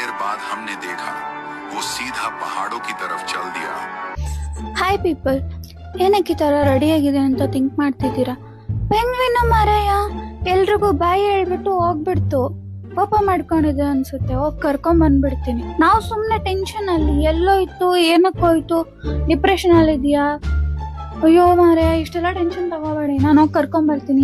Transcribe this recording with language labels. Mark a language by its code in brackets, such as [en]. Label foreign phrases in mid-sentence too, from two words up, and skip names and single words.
[hi] बाद हमने देखा वो सीधा पहाड़ों की तरफ चल दिया। [en] Hi people, [kn] ಏನಕ್ಕೆ ಈ ಥರ ರೆಡಿ ಆಗಿದೆ ಅಂತ ಥಿಂಕ್ ಮಾಡ್ತಿದ್ದೀರಾ? ಪೆಂಗ್ವಿನ ಮಾರಾಯ ಎಲ್ರಿಗೂ ಬಾಯಿ ಹೇಳ್ಬಿಟ್ಟು ಹೋಗ್ಬಿಡ್ತು. ಕೋಪ ಮಾಡ್ಕೊಂಡಿದೆ ಅನ್ಸುತ್ತೆ, ಹೋಗಿ ಕರ್ಕೊಂಡ್ ಬಂದ್ಬಿಡ್ತೀನಿ. ನಾವು ಸುಮ್ಮನೆ ಟೆನ್ಷನ್ ಅಲ್ಲಿ ಎಲ್ಲೋಯ್ತು, ಏನಕ್ಕೋಯ್ತು, ಡಿಪ್ರೆಷನ್ ಅಲ್ಲಿ ಇದೆಯಾ, ಅಯ್ಯೋ ಮಾರಾಯ ಇಷ್ಟೆಲ್ಲ ಟೆನ್ಷನ್ ತಗೋಬೇಡಿ, ನಾನು ಹೋಗಿ ಕರ್ಕೊಂಡ್ ಬರ್ತೀನಿ.